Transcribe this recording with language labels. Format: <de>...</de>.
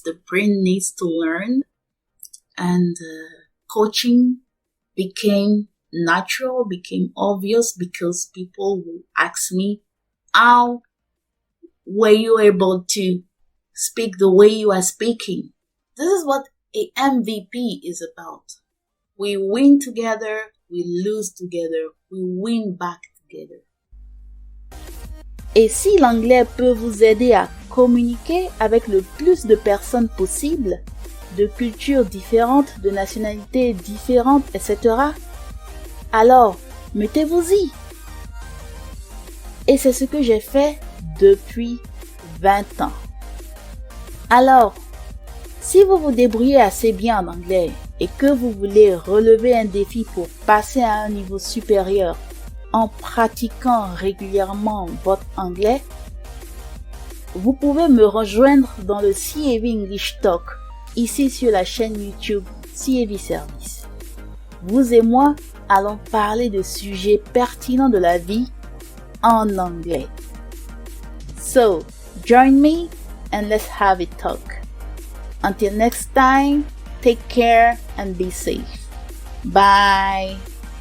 <en>The brain needs to learn. And coaching became natural, became obvious, because people will ask me, how were you able to speak the way you are speaking? This is what a MVP is about. We win together, we lose together, we win back together.</en> <fr>Et si l'anglais peut vous aider à communiquer avec le plus de personnes possible, de cultures différentes, de nationalités différentes, etc., alors mettez-vous-y. Et c'est ce que j'ai fait depuis 20 ans. Alors, si vous vous débrouillez assez bien en anglais et que vous voulez relever un défi pour passer à un niveau supérieur en pratiquant régulièrement votre anglais, vous pouvez me rejoindre dans le CAV English Talk, ici sur la chaîne YouTube CAV Service. Vous et moi allons parler de sujets pertinents de la vie en anglais.</fr> <en>So, join me and let's have a talk. Until next time, take care and be safe. Bye.</en>